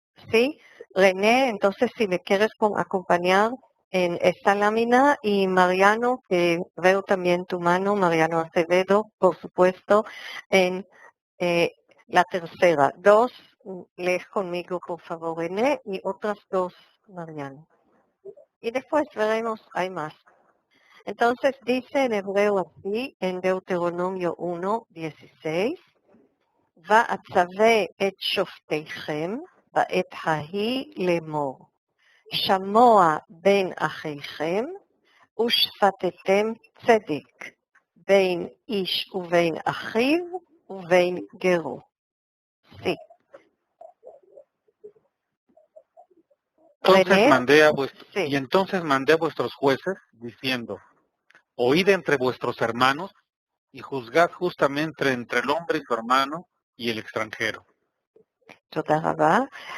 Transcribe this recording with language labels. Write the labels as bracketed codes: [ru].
[es] Sí, René, entonces si me quieres acompañar en esta lámina, y Mariano, que veo también tu mano, Mariano Acevedo, por supuesto, en la tercera. 2, lees conmigo, por favor, René, y otras 2, Mariano. Y después veremos, hay más. Entonces dice en hebreo así, en Deuteronomio 1:16, [he] ואצווה את שופטיכם בעת ההיא לאמור, שמוע בין אחיכם ושפטתם צדק, בין איש ובין אחיו ובין גרו. [es] Sí. Entonces mandé a vuestros jueces diciendo, oíd entre vuestros hermanos y juzgad justamente entre el hombre y su hermano y el extranjero. [he] תודה רבה.